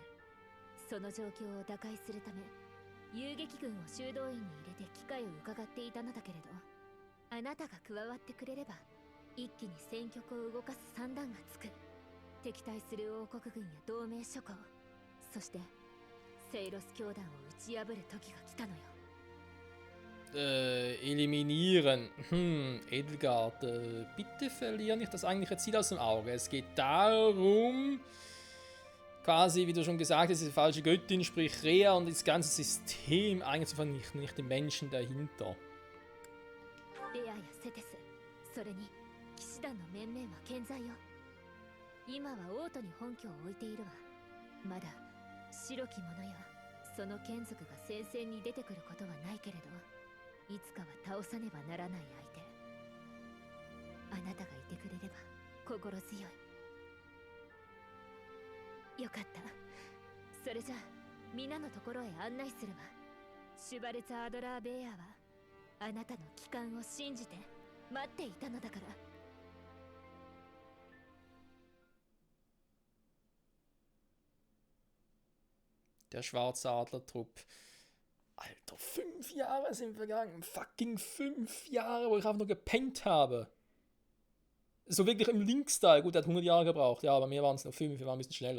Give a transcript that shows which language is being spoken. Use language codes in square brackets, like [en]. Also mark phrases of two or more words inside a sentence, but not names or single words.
[ja] その状況を打開するため遊撃軍を修道院に入れて機会を伺っていたのだけれど、あなたが加わってくれれば一気に戦局を動かす算段がつく。敵対する王国軍や同盟諸侯、そしてセイロス教団を打ち破る時が来たのよ。 [de] Eliminieren. Edelgard, bitte verlier nicht das eigentliche Ziel aus dem Auge. Es geht darum, quasi, wie du schon gesagt hast, diese falsche Göttin, sprich Rea und das ganze System eigentlich zu vernichten, nicht den Menschen dahinter. [ja] レアやセテス、それに騎士団の面々は健在よ。今は王都に本拠を置いているわ。まだ白き者やその眷属が戦線に出てくることはないけれど、いつかは倒さねばならない相手。あなたがいてくれれば心強い。よかった。それじゃあ皆のところへ案内するわ。シュバルツ・アドラー・ベアはあなたの帰還を信じて待っていたのだから。 [de] Der schwarze Adlertrupp. Alter, 5 Jahre sind vergangen. Fucking 5 Jahre, wo ich einfach nur gepennt habe. So wirklich im Link-Style. Gut, er hat 100 Jahre gebraucht. Ja, aber mir waren es noch 5. Wir waren ein bisschen schneller.